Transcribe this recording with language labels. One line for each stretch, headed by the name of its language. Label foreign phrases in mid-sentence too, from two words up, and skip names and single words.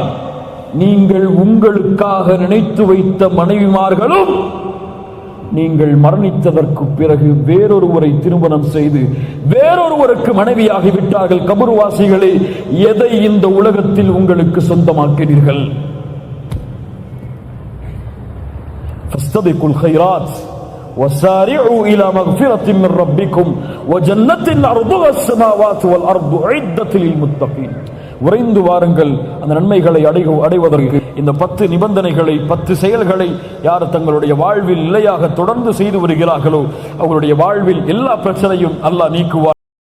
Tamil: நீங்கள் உங்களுக்காக நினைத்து வைத்த மனைவிமார்களும் நீங்கள் மரணித்ததற்கு பிறகு வேறொருவரை திருமணம் செய்து வேறொருவருக்கு மனைவியாகி விட்டார்கள். கபர்வாசிகளே, எதை இந்த உலகத்தில் உங்களுக்கு சொந்தமாக்கிறீர்கள்?
Arabic: فاستبقوا الخيرات وسارعوا إلى مغفرة من ربكم وجنة عرضها السماوات والأرض أعدت للمتقين.
Tamil: விரைந்து வாருங்கள் அந்த நன்மைகளை அடைவதற்கு. இந்த 10 நிபந்தனைகளை, 10 செயல்களை யார் தங்களுடைய வாழ்வில் நிலையாக தொடர்ந்து செய்து வருகிறார்களோ அவர்களுடைய வாழ்வில் எல்லா பிரச்சனையும் அல்லாஹ் நீக்குவார்.